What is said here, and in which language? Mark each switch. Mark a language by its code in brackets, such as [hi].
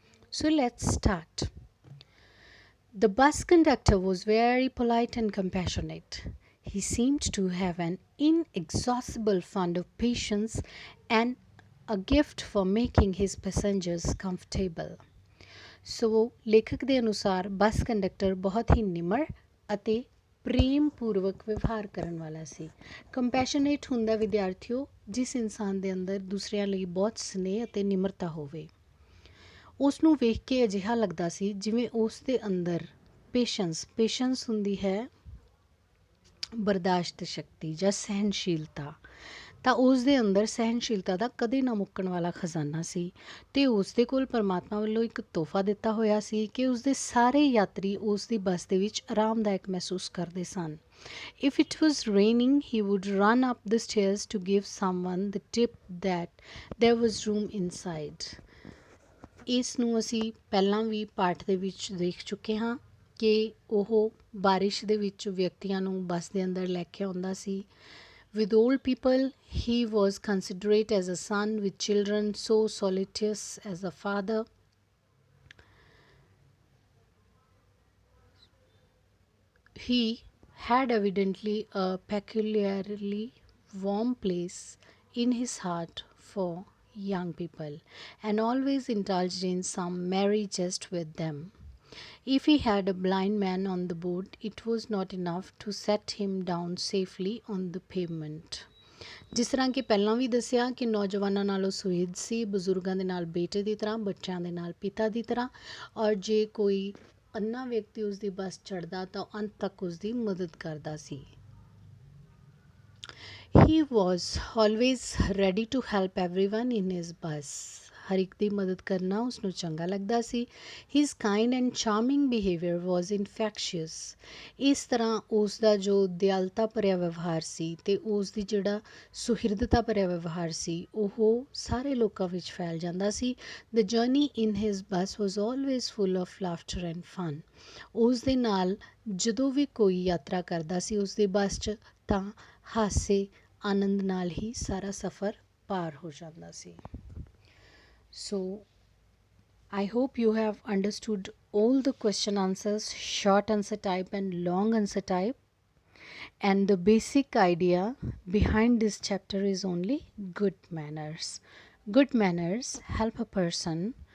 [en] So let's start. The bus conductor was very polite and compassionate. He seemed to have an inexhaustible fund of patience and a gift for making his passengers comfortable. [pa] So, ਲੇਖਕ ਦੇ ਅਨੁਸਾਰ bus conductor ਬਹੁਤ ਹੀ ਨਿਮਰ ਅਤੇ ਪ੍ਰੇਮ ਪੂਰਵਕ ਵਿਵਹਾਰ ਕਰਨ ਵਾਲਾ ਸੀ। ਕੰਪੈਸ਼ਨੇਟ ਹੁੰਦਾ ਵਿਦਿਆਰਥੀਓ ਜਿਸ ਇਨਸਾਨ ਦੇ ਅੰਦਰ ਦੂਸਰਿਆਂ ਲਈ ਬਹੁਤ ਸਨੇਹ ਅਤੇ ਨਿਮਰਤਾ ਹੋਵੇ। ਉਸ ਨੂੰ ਵੇਖ ਕੇ ਅਜਿਹਾ ਲੱਗਦਾ ਸੀ ਜਿਵੇਂ ਉਸ ਦੇ ਅੰਦਰ ਪੇਸ਼ੈਂਸ ਹੁੰਦੀ ਹੈ ਬਰਦਾਸ਼ਤ ਸ਼ਕਤੀ ਜਾਂ ਸਹਿਣਸ਼ੀਲਤਾ, ਤਾਂ ਉਸ ਦੇ ਅੰਦਰ ਸਹਿਣਸ਼ੀਲਤਾ ਦਾ ਕਦੇ ਨਾ ਮੁੱਕਣ ਵਾਲਾ ਖਜ਼ਾਨਾ ਸੀ ਅਤੇ ਉਸ ਦੇ ਕੋਲ ਪਰਮਾਤਮਾ ਵੱਲੋਂ ਇੱਕ ਤੋਹਫਾ ਦਿੱਤਾ ਹੋਇਆ ਸੀ ਕਿ ਉਸ ਦੇ ਸਾਰੇ ਯਾਤਰੀ ਉਸ ਦੀ ਬੱਸ ਦੇ ਵਿੱਚ ਆਰਾਮਦਾਇਕ ਮਹਿਸੂਸ ਕਰਦੇ ਸਨ। [en] If it was raining, he would run up the stairs to give someone the tip that there was room inside. [pa] ਇਸ ਨੂੰ ਅਸੀਂ ਪਹਿਲਾਂ ਵੀ ਪਾਠ ਦੇ ਵਿੱਚ ਦੇਖ ਚੁੱਕੇ ਹਾਂ ਕਿ ਉਹ ਬਾਰਿਸ਼ ਦੇ ਵਿੱਚ ਵਿਅਕਤੀਆਂ ਨੂੰ ਬੱਸ ਦੇ ਅੰਦਰ ਲੈ ਕੇ ਆਉਂਦਾ ਸੀ। [en] With old people, he was considerate as a son, with children so solicitous as a father. He had evidently a peculiarly warm place in his heart for young people and always indulged in some merry jest with them. If he had a blind man on the board, it was not enough to set him down safely on the pavement. [pa] ਜਿਸ ਤਰ੍ਹਾਂ ਕਿ ਪਹਿਲਾਂ ਵੀ ਦੱਸਿਆ ਕਿ ਨੌਜਵਾਨਾਂ ਨਾਲੋਂ ਸੁਹਿਰਦ ਸੀ, ਬਜ਼ੁਰਗਾਂ ਦੇ ਨਾਲ ਬੇਟੇ ਦੀ ਤਰ੍ਹਾਂ, ਬੱਚਿਆਂ ਦੇ ਨਾਲ ਪਿਤਾ ਦੀ ਤਰ੍ਹਾਂ, ਔਰ ਜੇ ਕੋਈ ਅੰਨਾ ਵਿਅਕਤੀ ਉਸ ਦੀ ਬੱਸ ਚੜ੍ਹਦਾ ਤਾਂ ਅੰਤ ਤੱਕ ਉਸ ਦੀ ਮਦਦ ਕਰਦਾ ਸੀ। [en] He was always ready to help everyone in his bus. [pa] ਹਰ ਇੱਕ ਦੀ ਮਦਦ ਕਰਨਾ ਉਸਨੂੰ ਚੰਗਾ ਲੱਗਦਾ ਸੀ। [en] His kind and charming behavior was infectious. [pa] ਇਸ ਤਰ੍ਹਾਂ ਉਸ ਦਾ ਜੋ ਦਿਆਲਤਾ ਭਰਿਆ ਵਿਵਹਾਰ ਸੀ ਅਤੇ ਉਸ ਦੀ ਜਿਹੜਾ ਸੁਹਿਰਦਤਾ ਭਰਿਆ ਵਿਵਹਾਰ ਸੀ ਉਹ ਸਾਰੇ ਲੋਕਾਂ ਵਿੱਚ ਫੈਲ ਜਾਂਦਾ ਸੀ। [en] The journey in his bus was always full of laughter and fun. [pa] ਉਸ ਦੇ ਨਾਲ ਜਦੋਂ ਵੀ ਕੋਈ ਯਾਤਰਾ ਕਰਦਾ ਸੀ ਉਸ ਦੀ ਬੱਸ 'ਚ ਤਾਂ ਹਾਸੇ ਆਨੰਦ ਨਾਲ ਹੀ ਸਾਰਾ ਸਫ਼ਰ ਪਾਰ ਹੋ ਜਾਂਦਾ ਸੀ। [en] So, I hope you have understood all the question answers, short answer type and long answer type. And the basic idea behind this chapter is only good manners. Good manners help a person